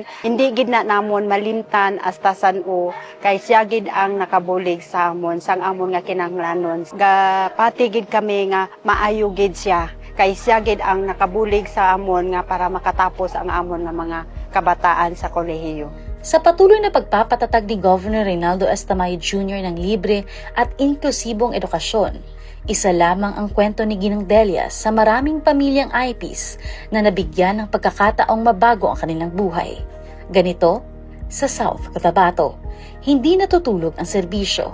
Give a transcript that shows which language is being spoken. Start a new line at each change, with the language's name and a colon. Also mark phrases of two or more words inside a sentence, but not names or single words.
Hiligaynon: Hindi gid na namon malimtan hasta san-o kay siya gid ang nakabulig sa amon sang amon nga kinahanglanon. Gapati gid kami nga maayo gid siya kay siya gid ang nakabulig sa amon nga para makatapos ang amon nga mga kabataan sa kolehiyo.
Filipino: Sa patuloy na pagpapatatag ni Governor Reynaldo S. Tamayo Jr. ng libre at inklusibong edukasyon, isa lamang ang kwento ni Ginang Delia sa maraming pamilyang IPs na nabigyan ng pagkakataong mabago ang kanilang buhay. Ganito, sa South Cotabato, hindi natutulog ang serbisyo.